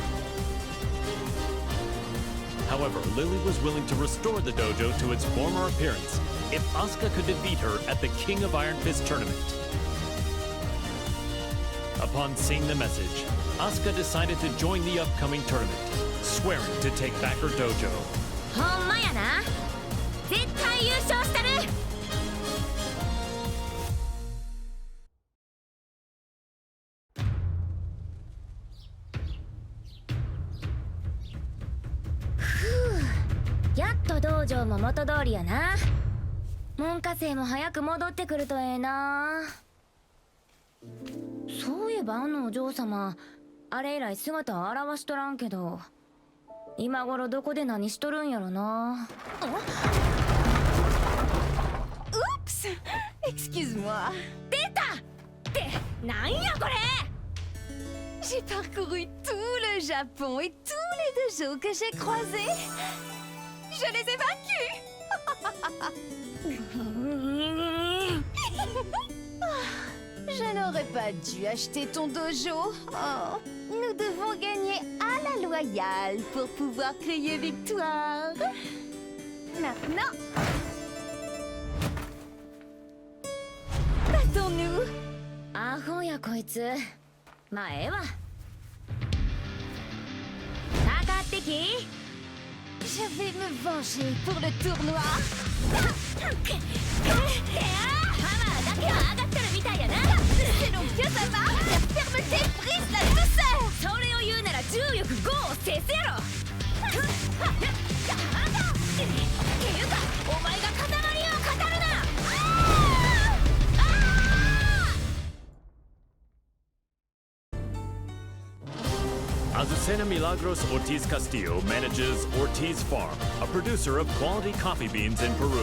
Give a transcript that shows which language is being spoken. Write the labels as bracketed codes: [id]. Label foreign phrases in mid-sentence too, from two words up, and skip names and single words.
[en] However, Lili was willing to restore the dojo to its former appearance if Asuka could defeat her at the King of Iron Fist tournament. Upon seeing the message, Asuka decided to join the upcoming tournament, swearing to take back her dojo. [ja] ほんまやな。絶対優勝したる。やっと道場も元通りやな。門下生も早く戻ってくるとええな。そういえばあのお嬢様、あれ以来姿を現しとらんけど、今頃どこで何しとるんやろな。 [fr] Oups! Excuse-moi. [ja] 出た！ってなんやこれ！ [fr] J'ai parcouru tout le Japon et tous les dojos que j'ai croisés. Je les ai vaincus. Je n'aurais pas dû acheter ton dojo. Oh, nous devons gagner à la loyale pour pouvoir crier victoire. Maintenant, battons-nous. [ja] アホやこいつ。まあええわ。かかってき。 [fr] Je vais me venger pour le tournoi. [ja] ハマーだけは上がってるみたいやな。 [fr] C'est donc que ça va. La fermeté brise la douceur. [ja] それを言うなら重力5を制すやろ。っていうかお前が塊を語るな。 [en] Azucena Milagros Ortiz Castillo manages Ortiz Farm, a producer of quality coffee beans in Peru.